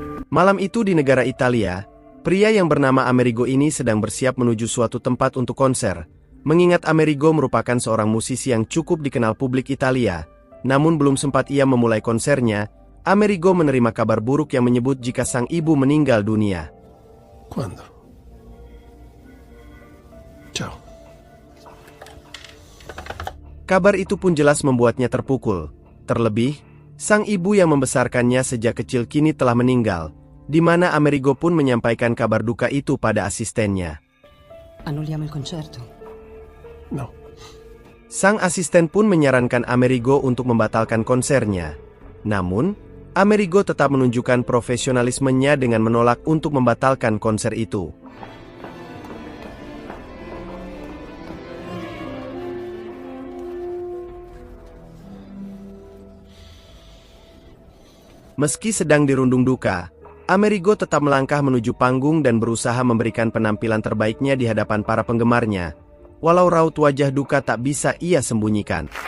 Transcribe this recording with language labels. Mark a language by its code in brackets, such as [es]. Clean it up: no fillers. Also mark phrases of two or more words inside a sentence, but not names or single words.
[id] Malam itu di negara Italia, pria yang bernama Amerigo ini sedang bersiap menuju suatu tempat untuk konser. Mengingat Amerigo merupakan seorang musisi yang cukup dikenal publik Italia, namun belum sempat ia memulai konsernya, Amerigo menerima kabar buruk yang menyebut jika sang ibu meninggal dunia. [it] Quando? Ciao. [id] Kabar itu pun jelas membuatnya terpukul. Terlebih, sang ibu yang membesarkannya sejak kecil kini telah meninggal, di mana Amerigo pun menyampaikan kabar duka itu pada asistennya. [it] Annulliamo il concerto. No. [id] Sang asisten pun menyarankan Amerigo untuk membatalkan konsernya. Namun, Amerigo tetap menunjukkan profesionalismenya dengan menolak untuk membatalkan konser itu. Meski sedang dirundung duka, Amerigo tetap melangkah menuju panggung dan berusaha memberikan penampilan terbaiknya di hadapan para penggemarnya, walau raut wajah duka tak bisa ia sembunyikan.